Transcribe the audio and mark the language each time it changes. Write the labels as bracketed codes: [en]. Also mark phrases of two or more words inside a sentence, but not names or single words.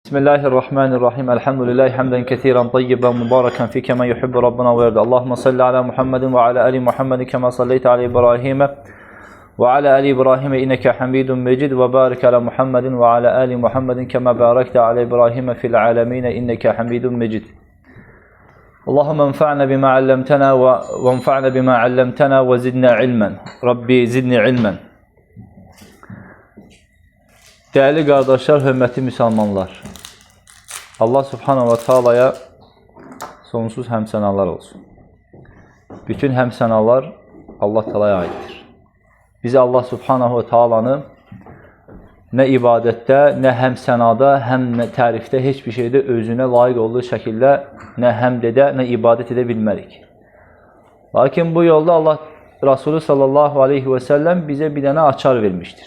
[ar] Bismillahirrahmanirrahim. الحمد لله حمدا كثيرا طيبا مباركا فيه كما يحب ربنا ويرضى. اللهم صل على محمد وعلى آل محمد كما صليت على إبراهيم وعلى آل إبراهيم إنك حميد مجيد وبارك على محمد وعلى آل محمد كما باركت على إبراهيم في العالمين إنك حميد مجيد. اللهم انفعنا بما علمتنا وانفعنا بما علمتنا وزدنا علما. رب زدني علما. [tr] Değerli kardeşler, hürmetli Müslümanlar. [az] Allah [ar] سبحانه وتعالى [az] sonsuz həmsənalar olsun. Bütün həmsənalar Allah Taala'ya aiddir. Bizi Allah [ar] سبحانه وتعالى [az] nə ibadətdə, nə həmsənada, həm tərifdə, heç bir şeydə özünə layiq olduğu şəkildə nə həmd edə, nə ibadət edə bilmərik. Lakin bu yolda Allah Resulü [ar] صلى الله عليه وسلم [az] bizə bir dənə açar vermişdir.